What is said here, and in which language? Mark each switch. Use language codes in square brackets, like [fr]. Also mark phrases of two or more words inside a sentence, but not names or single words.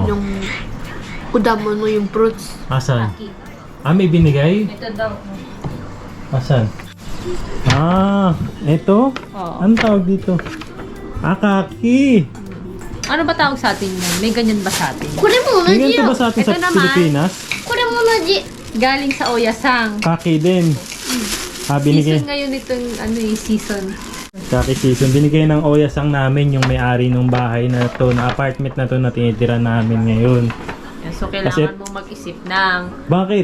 [tl] Yung udamo no, yung fruits. Asan? Ah, may binigay? Ito daw. Asan? Ah, eto? Oo. Anong tawag dito? Ah, kaki. Ano ba tawag sa atin yan? May ganyan ba sa atin? [ja] これも同 [tl] May [ja] じ [tl] ganito [ja] よ [tl] ba。sa atin Ito sa naman. Pilipinas? [ja] これも同じ。 [tl] Galing sa Oyasang. Kaki din. Ah, binigay. Season ngayon itong season. Kaki season. Binigay ng Oyasang namin yung may-ari ng bahay na to, na apartment na to na tinitira namin ngayon. So kailangan Kasi- mo mag-isip ng Bakit?